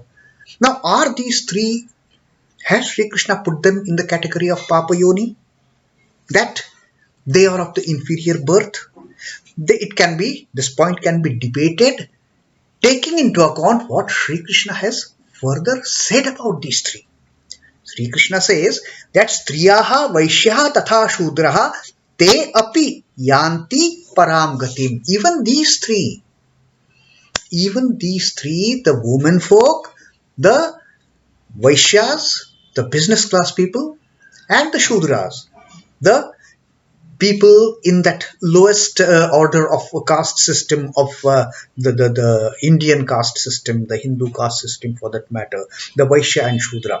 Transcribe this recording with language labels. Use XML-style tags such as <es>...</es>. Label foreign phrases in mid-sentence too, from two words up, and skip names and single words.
<en>Now, are these three, has Sri Krishna put them in the category of pāpa-yoni? That they are of the inferior birth? This point can be debated, taking into account what Sri Krishna has further said about these three. Sri Krishna says that</en> <sa>स्त्रियः वैश्याः तथा शूद्राः ते अपि यान्ति परां गतिम्.</sa> <en>Even these three, the women folk, the Vaishyas, the business class people, and the Shudras, the people in that lowest order of caste system of the Indian caste system, the Hindu caste system for that matter, the Vaishya and Shudra.</en>